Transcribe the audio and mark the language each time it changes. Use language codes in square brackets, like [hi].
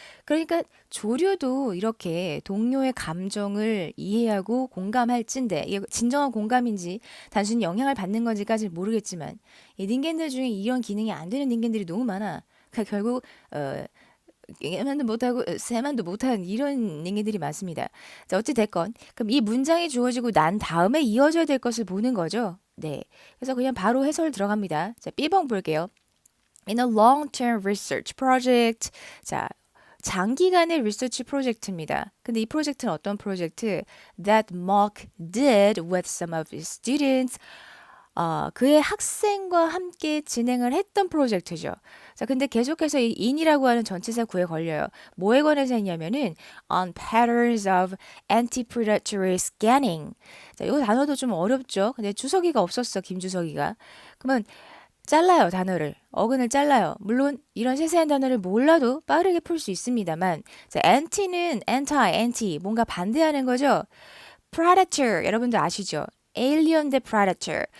[ko] 그러니까 조류도 이렇게 동료의 감정을 이해하고 공감할진데, 이게 진정한 공감인지 단순히 영향을 받는 건지까지 모르겠지만, 이 닌겐들 중에 이런 기능이 안 되는 닌겐들이 너무 많아. 그러니까 결국, 얘만도 못하고 새만도 못한 이런 얘기들이 많습니다. 자, 어찌 됐건 그럼 이 문장이 주어지고 난 다음에 이어져야 될 것을 보는 거죠. 네. 그래서 그냥 바로 해설 들어갑니다. 자, B번 볼게요. [en] In a long-term research project. [ko] 자, 장기간의 리서치 프로젝트입니다. 근데 이 프로젝트는 어떤 프로젝트? [en] That Mark did with some of his students. [ko] 그의 학생과 함께 진행을 했던 프로젝트죠. 자, 근데 계속해서 이 in이라고 하는 전치사 구에 걸려요. 뭐에 관해서 했냐면은 [en] on patterns of anti-predatory scanning. [ko] 자, 이 단어도 좀 어렵죠. 근데 주석이가 없었어, 김주석이가. 그러면 잘라요, 단어를. 어근을 잘라요. 물론 이런 세세한 단어를 몰라도 빠르게 풀 수 있습니다만, 자, anti는 anti, 뭔가 반대하는 거죠. Predator, 여러분들 아시죠? Alien 대 Predator.